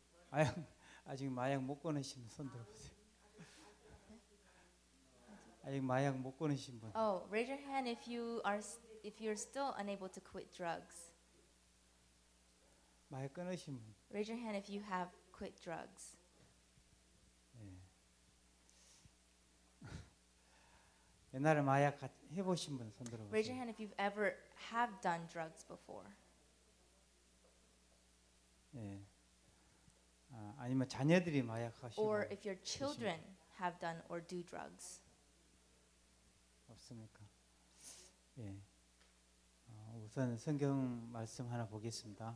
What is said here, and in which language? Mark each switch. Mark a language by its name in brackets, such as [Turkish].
[Korean] 마약 아직 마약 못 끊으신 손 들어보세요. 아직 마약 못 끊으신 분. [English] Oh, raise your hand if you're still unable to quit drugs. [Korean] 마약 끊으신 분. [English] Raise your hand if you have quit drugs. [Korean] 옛날에 마약 해보신 분 손 [English] Raise your hand if you've ever have done drugs before. [Korean] 예. 아니면 자녀들이 마약 하시고 [English] Or if your children have done or do drugs. [Korean] 없습니까? 예. 우선 성경 말씀 하나 보겠습니다.